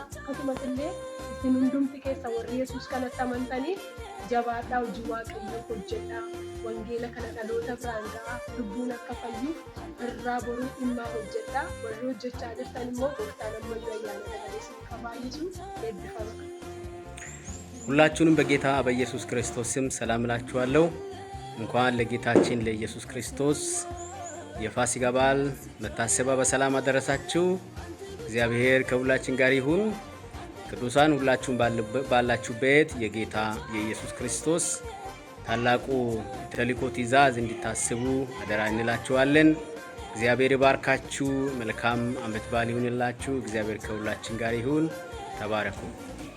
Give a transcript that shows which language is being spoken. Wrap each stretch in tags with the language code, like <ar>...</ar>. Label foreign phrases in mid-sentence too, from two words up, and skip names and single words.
<om>Akkasumas illee isin hundumti keessa warri Yesuus kanatti amantaniif jabaadhaa hojii Waaqayyoo hojjedhaa. Wangeela kana dhaloota biraan gahaa lubbuun akka fayyuuf irraa boruu dhimmaa hojjedhaa. Warri hojjechaa jirtan immoo gooftaan ammayyaa ayyaana dabalee kabaayisu eebbifama.</om> <am>ሁላችሁንም በጌታ በኢየሱስ ክርስቶስ ስም ሰላም እላችኋለሁ። እንኳን ለጌታችን ለኢየሱስ ክርስቶስ የፋሲካ በዓል መታሰቢያ በሰላም አደረሳችሁ። እግዚአብሔር ከሁላችን ጋር ይሁን። ቅዱሳን ሁላችሁም ባላችሁበት የጌታ የኢየሱስ ክርስቶስ ታላቁ ተልእኮ ትእዛዝ እንድታስቡ አደራ እንላችኋለን። እግዚአብሔር ይባርካችሁ። መልካም ዓመት በዓል ይሁንላችሁ። እግዚአብሔር ከሁላችን ጋር ይሁን። ተባረኩ።</am>